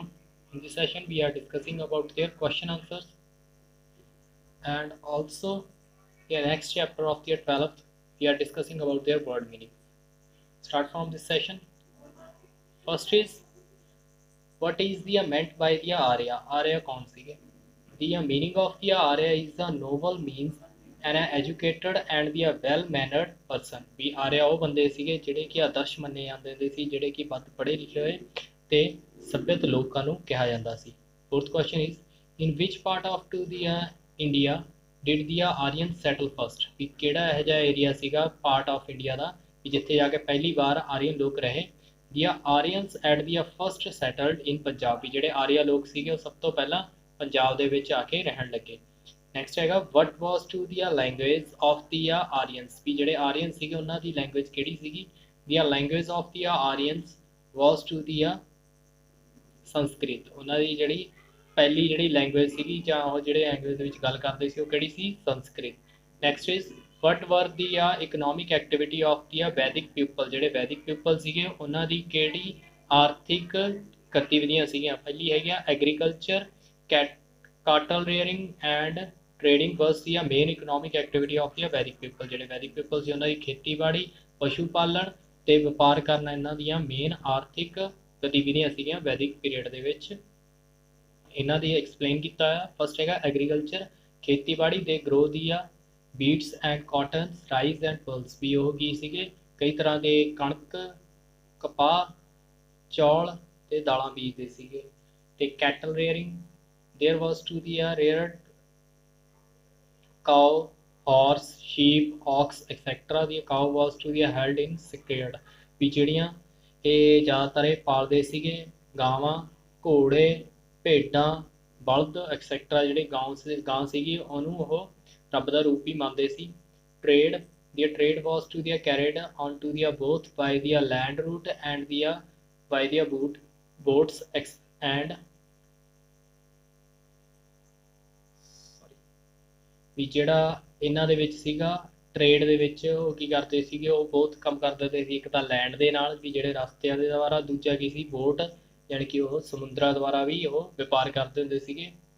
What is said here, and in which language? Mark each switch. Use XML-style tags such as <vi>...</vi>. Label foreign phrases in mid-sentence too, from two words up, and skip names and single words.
<en>In this session, we are discussing about their question answers and also the next chapter of their 12th. We are discussing about their word meaning. Start from this session. First is what is the meant by the Arya?</en> <hi>Arya कौन सी है?</hi> <en>The meaning of the Arya is a noble means and an educated and the well mannered person.</en> <pa>ਵੀ ਆਰਿਆ ਉਹ ਬੰਦੇ ਸੀਗੇ ਜਿਹੜੇ ਕਿ ਆਦਰਸ਼ ਮੰਨੇ ਜਾਂਦੇ ਹੁੰਦੇ ਸੀ, ਜਿਹੜੇ ਕਿ ਵੱਧ ਪੜ੍ਹੇ ਲਿਖੇ ਹੋਏ ਤੇ ਸਭਿਅਤ ਲੋਕਾਂ ਨੂੰ ਕਿਹਾ ਜਾਂਦਾ ਸੀ.</pa> <en>Fourth question is in which part of to the India did the Aryans settle first?</en> <pa>ਵੀ ਕਿਹੜਾ ਇਹੋ ਜਿਹਾ ਏਰੀਆ ਸੀਗਾ</pa> <en>part of India</en> <pa>ਦਾ ਵੀ ਜਿੱਥੇ ਜਾ ਕੇ ਪਹਿਲੀ ਵਾਰ ਆਰੀਅਨ ਲੋਕ ਰਹੇ.</pa> <en>The Aryans at the first settled in Punjab.</en> <pa>ਵੀ ਜਿਹੜੇ ਆਰੀਆ ਲੋਕ ਸੀਗੇ ਉਹ ਸਭ ਤੋਂ ਪਹਿਲਾਂ ਪੰਜਾਬ ਦੇ ਵਿੱਚ ਆ ਕੇ ਰਹਿਣ ਲੱਗੇ.</pa> <en>ਨੈਕਸਟ ਹੈਗਾ what was to the language of the Aryans.</en> <pa>ਵੀ ਜਿਹੜੇ ਆਰੀਅਨ ਸੀਗੇ ਉਹਨਾਂ ਦੀ ਲੈਂਗੁਏਜ ਕਿਹੜੀ ਸੀਗੀ?</pa> <en>The language of the Aryans was to the ਸੰਸਕ੍ਰਿਤ.</en> <pa>ਉਹਨਾਂ ਦੀ ਜਿਹੜੀ ਪਹਿਲੀ ਜਿਹੜੀ ਲੈਂਗੁਏਜ ਸੀਗੀ ਜਾਂ ਉਹ ਜਿਹੜੇ ਲੈਂਗੁਏਜ ਦੇ ਵਿੱਚ ਗੱਲ ਕਰਦੇ ਸੀ ਉਹ ਕਿਹੜੀ ਸੀ?</pa> <en>ਸੰਸਕ੍ਰਿਤ. Next is what were the economic activity of the Vedic people.</en> <pa>ਜਿਹੜੇ</pa> <en>Vedic people</en> <pa>ਸੀਗੇ ਉਹਨਾਂ ਦੀ ਕਿਹੜੀ ਆਰਥਿਕ ਗਤੀਵਿਧੀਆਂ ਸੀਗੀਆਂ? ਪਹਿਲੀ ਹੈਗੀਆਂ ਐਗਰੀਕਲਚਰ,</pa> <en>cattle rearing and trading was the main economic activity of the Vedic people.</en> <pa>ਜਿਹੜੇ</pa> <en>Vedic people</en> <pa>ਸੀ ਉਹਨਾਂ ਦੀ ਖੇਤੀਬਾੜੀ, ਪਸ਼ੂ ਪਾਲਣ ਤੇ ਵਪਾਰ ਕਰਨਾ ਇਹਨਾਂ ਦੀਆਂ ਮੇਨ ਆਰਥਿਕ ਗਤੀਵਿਧੀਆਂ ਸੀਗੀਆਂ</pa> <en>Vedic period</en> <pa>ਦੇ ਵਿੱਚ. ਇਹਨਾਂ ਦੀ ਐਕਸਪਲੇਨ ਕੀਤਾ ਆ.</pa> <en>ਫਸਟ ਹੈਗਾ ਐਗਰੀਕਲਚਰ, ਖੇਤੀਬਾੜੀ ਦੇ grow the ਆ beats and cotton, rice and pearls.</en> <pa>ਵੀ ਉਹ ਕੀ ਸੀਗੇ? ਕਈ ਤਰ੍ਹਾਂ ਦੇ ਕਣਕ, ਕਪਾਹ, ਚੌਲ ਤੇ ਦਾਲਾਂ ਬੀਜਦੇ ਸੀਗੇ.</pa> <en>ਤੇ cattle rearing, there was to the reared cow, horse, sheep, ox etc. the cow was to the held in sacred.</en> <pa>ਵੀ ਜਿਹੜੀਆਂ ਇਹ ਜ਼ਿਆਦਾਤਰ ਇਹ ਪਾਲਦੇ ਸੀਗੇ ਗਾਵਾਂ, ਘੋੜੇ, ਭੇਡਾਂ, ਬਲਦ ਐਕਸੈਕਟਰਾ. ਜਿਹੜੇ ਗਾਂ ਸੀਗੀ ਉਹਨੂੰ ਉਹ ਰੱਬ ਦਾ ਰੂਪ ਹੀ ਮੰਨਦੇ ਸੀ. ਟ੍ਰੇਡ,</pa> <en>the trade was to the carried on to the both by the land route and the by the boats and</en> <pa>ਵੀ ਜਿਹੜਾ ਇਹਨਾਂ ਦੇ ਵਿੱਚ ਸੀਗਾ ਟ੍ਰੇਡ ਦੇ ਵਿੱਚ ਉਹ ਕੀ ਕਰਦੇ ਸੀਗੇ? ਉਹ ਬਹੁਤ ਕੰਮ ਕਰਦੇ ਸੀ. ਇੱਕ ਤਾਂ ਲੈਂਡ ਦੇ ਨਾਲ ਵੀ ਜਿਹੜੇ ਰਸਤਿਆਂ ਦੇ ਦੁਆਰਾ, ਦੂਜਾ ਕੀ ਸੀ? ਬੋਟ, ਯਾਨੀ ਕਿ ਉਹ ਸਮੁੰਦਰਾਂ ਦੁਆਰਾ ਵੀ ਉਹ ਵਪਾਰ ਕਰਦੇ ਹੁੰਦੇ ਸੀਗੇ.</pa>